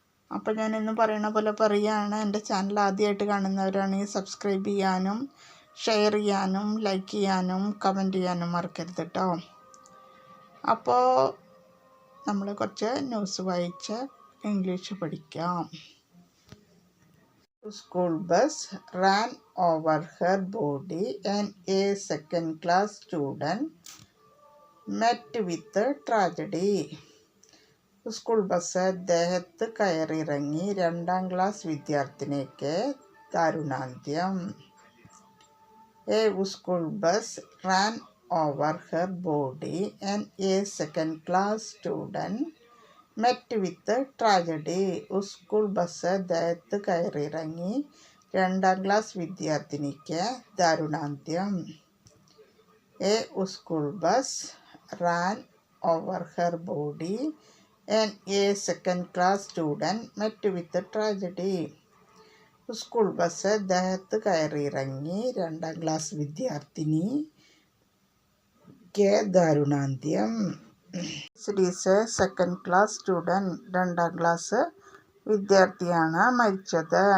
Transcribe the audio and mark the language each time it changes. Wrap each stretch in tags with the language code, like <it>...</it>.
<ml>അപ്പോൾ ഞാൻ ഇന്ന് പറയുന്ന പോലെ പറയുകയാണ്. എൻ്റെ ചാനൽ ആദ്യമായിട്ട് കാണുന്നവരാണെങ്കിൽ സബ്സ്ക്രൈബ് ചെയ്യാനും ഷെയർ ചെയ്യാനും ലൈക്ക് ചെയ്യാനും കമൻറ്റ് ചെയ്യാനും മറക്കരുത് കേട്ടോ. അപ്പോൾ നമ്മൾ കുറച്ച് ന്യൂസ് വായിച്ച് ഇംഗ്ലീഷ് പഠിക്കാം.</ml> <en>School bus ran over her body and a second-class student met with tragedy.</en> <ml>School bus ദേഹത്ത് കയറിയിറങ്ങി രണ്ടാം ക്ലാസ് വിദ്യാർത്ഥിനിക്ക് ദാരുണാന്ത്യം.</ml> <en>A school bus ran over her body and a second-class student met with tragedy.</en> <ml>School bus ദേഹത്ത് കയറിയിറങ്ങി രണ്ടാം class വിദ്യാർത്ഥിനിക്ക് ദാരുണാന്ത്യം.</ml> <en>A school bus ran over her body and a second-class student met with tragedy.</en> <ml>School bus ദേഹത്ത് കയറിയിറങ്ങി രണ്ടാം class വിദ്യാർത്ഥിനിക്ക് ദാരുണാന്ത്യം.</ml> <en>second class student</en> <ml>രണ്ടാം class വിദ്യാർത്ഥിയാണ് മരിച്ചത്.</ml>